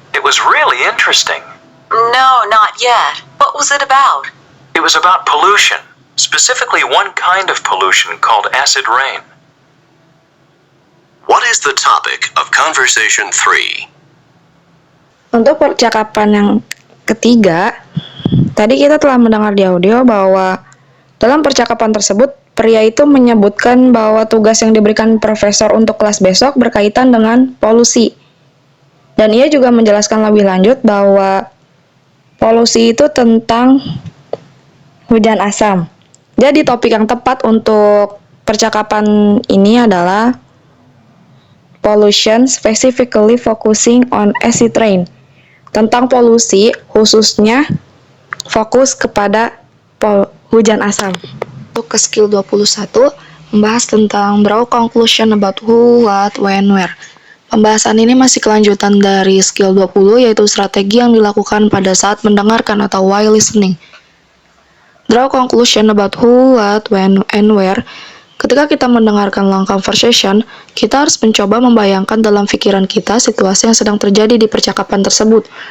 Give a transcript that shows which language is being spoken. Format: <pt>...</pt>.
<en>It was really interesting. No, not yet. What was it about? It was about pollution, specifically one kind of pollution called acid rain. what is the topic of conversation 3?</en> <id>Untuk percakapan yang ketiga, tadi kita telah mendengar di audio bahwa dalam percakapan tersebut pria itu menyebutkan bahwa tugas yang diberikan profesor untuk kelas besok berkaitan dengan polusi. Dan ia juga menjelaskan lebih lanjut bahwa polusi itu tentang hujan asam. Jadi topik yang tepat untuk percakapan ini adalah</id> <en>pollution, specifically focusing on acid rain.</en> <id>Tentang polusi, khususnya fokus kepada hujan asam. Untuk ke skill 21, membahas tentang</id> <en>draw conclusion about who, what, when, where.</en> <id>Pembahasan ini masih kelanjutan dari skill 20, yaitu strategi yang dilakukan pada saat mendengarkan atau while listening.</id> <en>Draw conclusion about who, what, when, and where.</en> <id>Ketika kita mendengarkan long conversation, kita harus mencoba membayangkan dalam pikiran kita situasi yang sedang terjadi di percakapan tersebut.</id>